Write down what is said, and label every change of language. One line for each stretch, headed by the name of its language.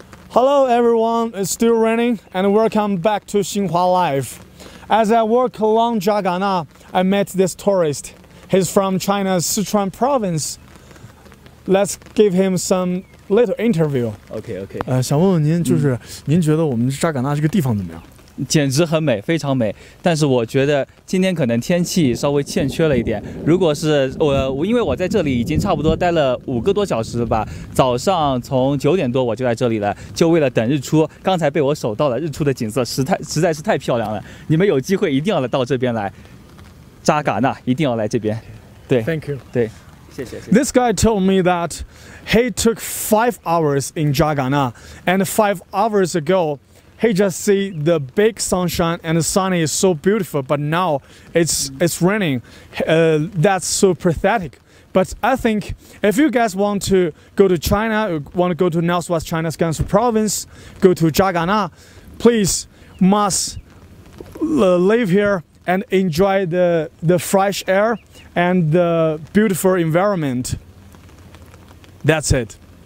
English: Hello everyone, it's still raining and welcome back to Xinhua Live. As I walk along Zhagana, I met this tourist. He's from China's Sichuan province. Let's give him some little interview. OK，
Chinese: 想问问您，就是您觉得我们扎尕那这个地方怎么样？简直很美，非常美。但是我觉得今天可能天气稍微欠缺了一点。如果是因为我在这里已经差不多待了5个多小时吧，早上从9点多我就在这里了，就为了等日出。刚才被我守到了日出的景色，实在是太漂亮了。你们有机会一定要到这边来，扎尕那一定要来这边。对
English: ，Thank you。
Chinese: 对，谢谢。
English: This guy told me that he took 5 hours in Zhagana, and 5 hours ago. He just see the big sunshine and the sun is so beautiful, but now it's raining. That's so pathetic. But I think if you guys want to go to China, want to go to Northwest China's Gansu province, go to Zhagana, please must live here and enjoy the fresh air and the beautiful environment. That's it.